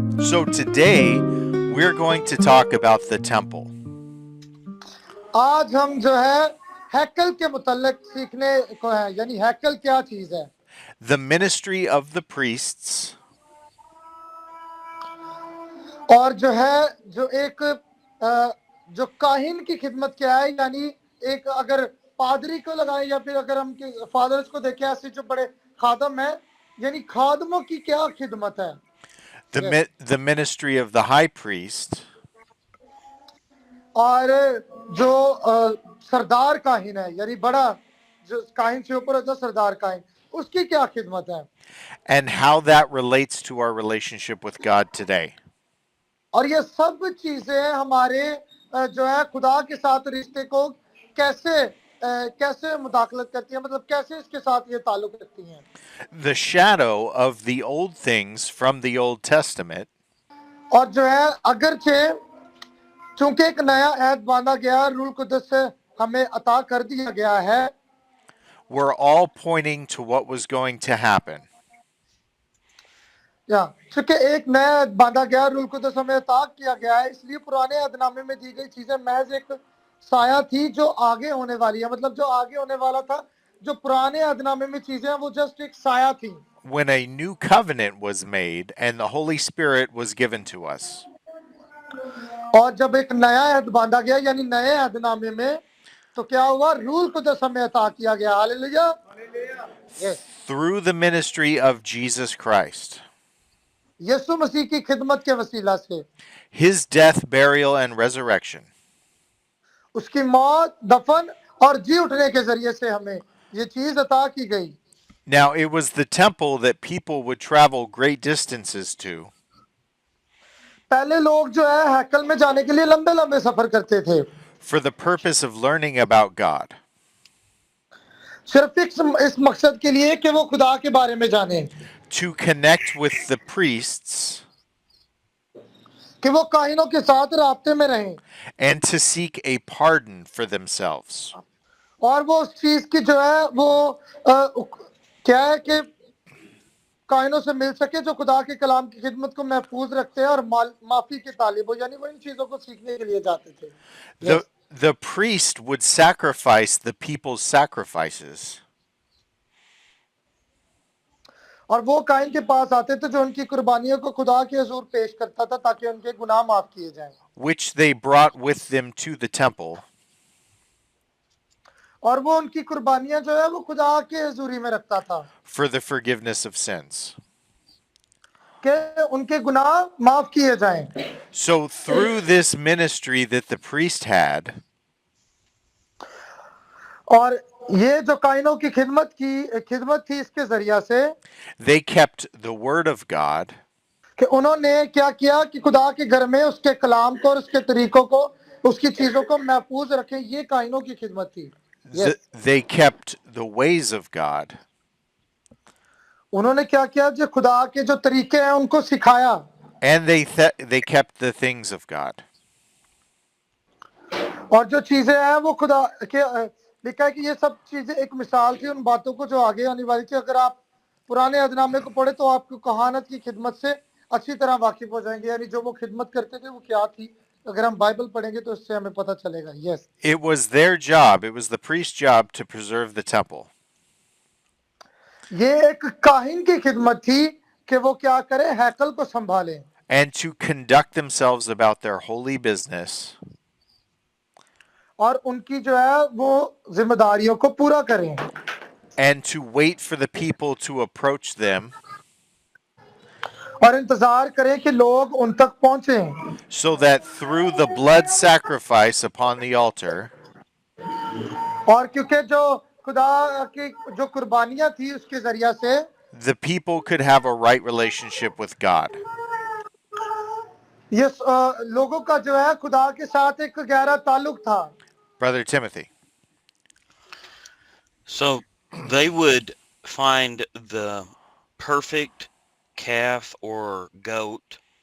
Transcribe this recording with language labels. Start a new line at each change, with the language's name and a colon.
English: So today we're going to talk about the temple.
Hindi: आज हम जो है हैकल के मुतल्लिक सीखने को है, यानी हैकल क्या चीज है.
English: The ministry of the priests
Hindi: और जो है जो एक जो काहिन की खिदमत क्या है, यानी एक अगर पादरी को लगाएं या फिर अगर हम फादर्स को देखें ऐसे जो बड़े खादम है, यानी खादमों की क्या खिदमत है.
English: the ministry of the high priest
Hindi: और जो सरदार काहिन है, यानी बड़ा जो काहिन से ऊपर होता है सरदार काहिन, उसकी क्या खिदमत है.
English: and how that relates to our relationship with God today.
Hindi: और ये सब चीजें हमारे जो है खुदा के साथ रिश्ते को कैसे मुदाखलत करती हैं, मतलब कैसे इसके साथ ये ताल्लुक रखती हैं.
English: The shadow of the old things from the Old Testament
Hindi: और जो है अगरचे चूंकि एक नया ऐद बांधा गया, रूल कुदस से हमें अता कर दिया गया है,
English: were all pointing to what was going to happen.
Hindi: या चूंकि एक नया ऐद बांधा गया, रूल कुदस हमें अता किया गया है, इसलिए पुराने ऐदनामे में दी गई चीजें महज एक साया थी जो आगे होने वाली है. मतलब जो आगे होने वाला था, जो पुराने ऐदनामे में चीजें हैं वो जस्ट एक साया थी.
English: When a new covenant was made and the Holy Spirit was given to us.
Hindi: और जब एक नया ऐद बांधा गया, यानी नए ऐदनामे में, तो क्या हुआ, रूल कुदस हमें अता किया गया. Hallelujah.
English: Through the ministry of Jesus Christ.
Hindi: यीशु मसीह की खिदमत के वसीला से,
English: His death, burial, and resurrection.
Hindi: उसकी मौत, दफन और जी उठने के जरिए से हमें ये चीज अता की गई.
English: Now, it was the temple that people would travel great distances to.
Hindi: पहले लोग जो है हैकल में जाने के लिए लंबे लंबे सफर करते थे,
English: For the purpose of learning about God.
Hindi: सिर्फ इस मकसद के लिए कि वो खुदा के बारे में जाने,
English: To connect with the priests
Hindi: कि वो काहिनों के साथ राब्ते में रहें,
English: and to seek a pardon for themselves.
Hindi: और वो उस चीज की जो है वो क्या है कि काहिनों से मिल सके जो खुदा के कलाम की खिदमत को महफूज रखते हैं और माफी के तालिब हो, यानी वो इन चीजों को सीखने के लिए जाते थे.
English: The priest would sacrifice the people's sacrifices.
Hindi: और वो काहिन के पास आते थे जो उनकी कुर्बानियों को खुदा के हुजूर पेश करता था ताकि उनके गुनाह माफ किए जाएं,
English: which they brought with them to the temple.
Hindi: और वो उनकी कुर्बानियां जो है वो खुदा के हुजूरी में रखता था
English: for the forgiveness of sins.
Hindi: कि उनके गुनाह माफ किए जाएं.
English: So through this ministry that the priest had,
Hindi: और ये जो काहिनों की खिदमत थी, इसके जरिया से
English: they kept the word of God
Hindi: कि उन्होंने क्या किया कि खुदा के घर में उसके कलाम को और उसके तरीकों को, उसकी चीजों को महफूज रखें. ये काहिनों की खिदमत थी.
English: They kept the ways of God.
Hindi: उन्होंने क्या किया, जो खुदा के जो तरीके हैं उनको सिखाया.
English: And they kept the things of God.
Hindi: और जो चीजें हैं वो खुदा के लिखा है कि ये सब चीजें एक मिसाल थी उन बातों को जो आगे आने वाली थी. अगर आप पुराने अहदनामे को पढ़े तो आपको कहानत की खिदमत से अच्छी तरह वाकिफ हो जाएंगे, यानी जो वो खिदमत करते थे वो क्या थी. अगर हम बाइबल पढ़ेंगे तो इससे हमें पता चलेगा.
English: Yes, It was their job, it was the priest's job to preserve the temple.
Hindi: ये एक काहिन की खिदमत थी कि वो क्या करे, हैकल को संभालें,
English: And to conduct themselves about their holy business.
Hindi: और उनकी जो है वो जिम्मेदारियों को पूरा करें.
English: And to wait for the people to approach them.
Hindi: और इंतजार करें कि लोग उन तक पहुंचे.
English: So that through the blood sacrifice upon the altar,
Hindi: और क्योंकि जो खुदा की जो कुर्बानियां थी उसके जरिया से
English: the people could have a right relationship with God.
Hindi: ये लोगों का जो है खुदा के साथ एक गहरा ताल्लुक था.
English: Brother Timothy. So they would find the perfect calf or goat.